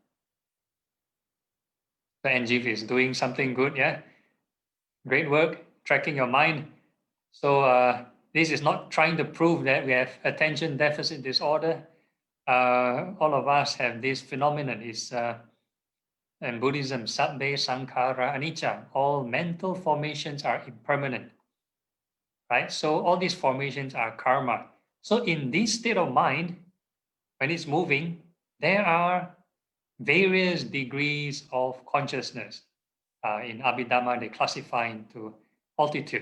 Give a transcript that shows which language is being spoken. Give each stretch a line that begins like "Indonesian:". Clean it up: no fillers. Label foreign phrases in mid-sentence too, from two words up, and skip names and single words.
English: So Anjeev is doing something good, yeah? Great work, tracking your mind. So this is not trying to prove that we have attention deficit disorder. All of us have this phenomenon. Is in Buddhism,
Pali: sabbe sankhara anicca.
English: All mental formations are impermanent, right? So all these formations are karma. So in this state of mind, when it's moving, there are various degrees of consciousness. In Abhidhamma, they classify into altitude.